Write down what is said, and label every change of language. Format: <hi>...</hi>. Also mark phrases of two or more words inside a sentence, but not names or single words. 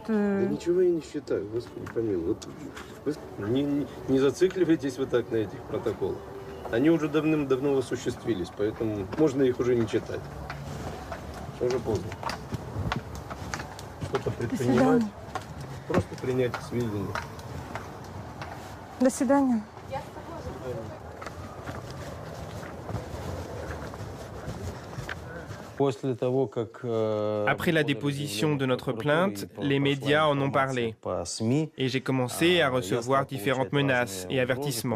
<ru>Да ничего я не считаю, Господи помилуй. Вот, вы не зацикливайтесь вы так на этих протоколах. Они уже давным-давно осуществились, поэтому можно их уже не читать. Уже поздно. Что-то предпринимать, просто принять к сведению. До свидания.</ru> <fr>Après la déposition de notre plainte, les médias en ont parlé et j'ai commencé à recevoir différentes menaces et avertissements.</fr>